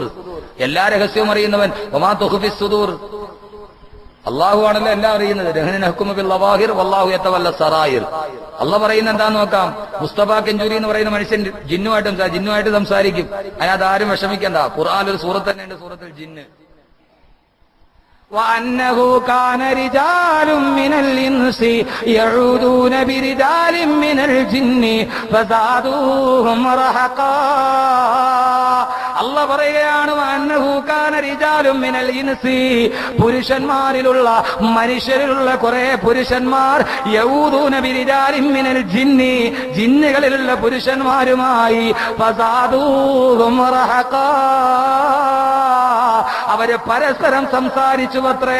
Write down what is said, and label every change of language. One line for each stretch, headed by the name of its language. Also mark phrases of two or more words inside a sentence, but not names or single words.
Malayalam: എല്ലാ രഹസ്യവും അറിയുന്നവൻ.
Arabic: وما تخفي الصدور,
Malayalam: അള്ളാഹു ആണല്ലോ എല്ലാം അറിയുന്നത്.
Arabic: نحكم بالظواهر والله يتولى السرائر.
Malayalam: അള്ളാഹ് പറയുന്നത് എന്താന്ന് നോക്കാം. മുസ്തഫ കഞ്ചൂരി എന്ന് പറയുന്ന മനുഷ്യൻ ജിന്നുമായിട്ട് സംസാരിക്കും. അതിനകത്ത് ആരും വിഷമിക്കണ്ട. ഖുർആനിൽ ഒരു സൂറത്ത് തന്നെയുണ്ട്, സൂറത്തുൽ ജിന്ന്.
Arabic: وأنه كان رجال من الإنس يعوذون برجال من الجن فزادوهم رهقا.
Malayalam: അള്ളാഹ് പറയുകയാണ്
Arabic: وأنه كان رجال من الإنس,
Malayalam: പുരുഷന്മാരിലുള്ള മനുഷ്യരിലുള്ള കുറെ പുരുഷന്മാർ
Arabic: يعوذون برجال من الجن,
Malayalam: ജിന്നുകളിലുള്ള പുരുഷന്മാരുമായി
Arabic: فزادوهم رهقا,
Malayalam: അവര് പരസ്പരം സംസാരിച്ചുവത്രേ.